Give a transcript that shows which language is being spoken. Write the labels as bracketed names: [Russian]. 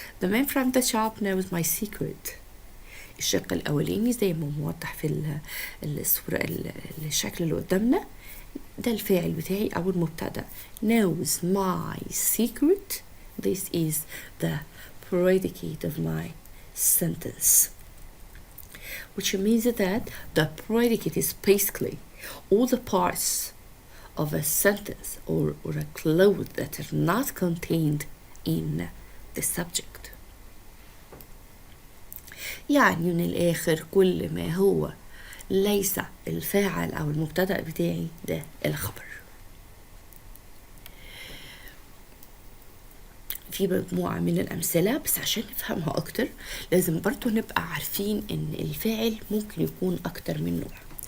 [English] The man from the shop knows my secret. [Arabic] الشق الأولاني زي ما موضح في الصورة الشكل اللي قدامنا، ده الفاعل بتاعي أو المبتدأ. [English] knows my secret. This is the predicate of my sentence, which means that the predicate is basically all the parts of a sentence or a clause that are not contained in the subject. [Arabic] يعني من الآخر كل ما هو ليس الفاعل أو المبتدأ بتاعي ده الخبر. في مجموعة من الأمثلة بس عشان نفهمها أكتر لازم برضو نبقى عارفين إن الفاعل ممكن يكون أكتر من نوع.